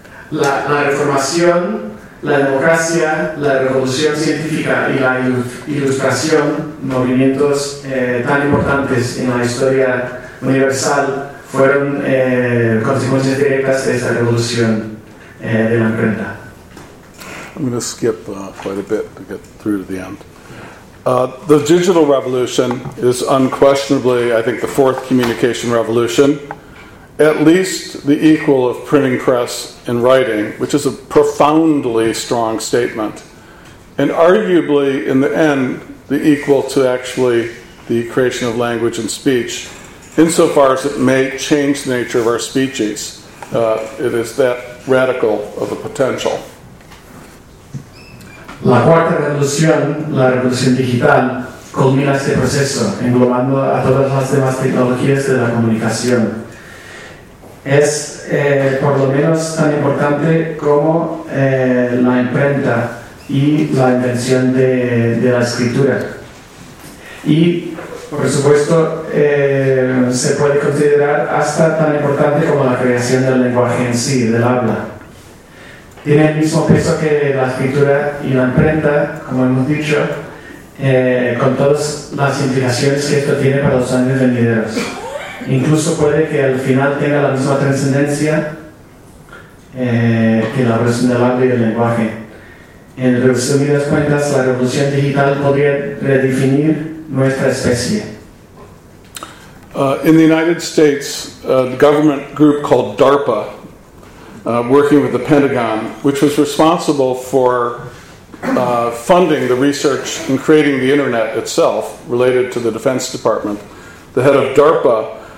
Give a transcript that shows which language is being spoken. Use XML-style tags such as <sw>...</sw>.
<es>La reformación, la democracia, la revolución científica y la ilustración, movimientos tan importantes en la historia universal, fueron consecuencias directas de esa revolución de la imprenta.</es> <en>I'm going to skip quite a bit to get through to the end. The digital revolution is unquestionably, I think, the fourth communication revolution. At least the equal of printing press and writing, which is a profoundly strong statement, and arguably, in the end, the equal to actually the creation of language and speech, insofar as it may change the nature of our speeches. It is that radical of a potential.</en> <es>La cuarta revolución, la revolución digital, culmina este proceso, englobando a todas las demás tecnologías de la comunicación. Es por lo menos tan importante como la imprenta y la invención de la escritura. Y, por supuesto, se puede considerar hasta tan importante como la creación del lenguaje en sí, del habla. Tiene el mismo peso que la escritura y la imprenta, como hemos dicho, con todas las implicaciones que esto tiene para los años venideros. Incluso puede que al final tenga la misma trascendencia que la revolución del habla y del lenguaje. En resumidas cuentas, la revolución digital podría redefinir nuestra especie.</es> <en>In the United States, the government group called DARPA, working with the Pentagon, which was responsible for funding the research and creating the internet itself, related to the Defense Department, the head of DARPA.</en>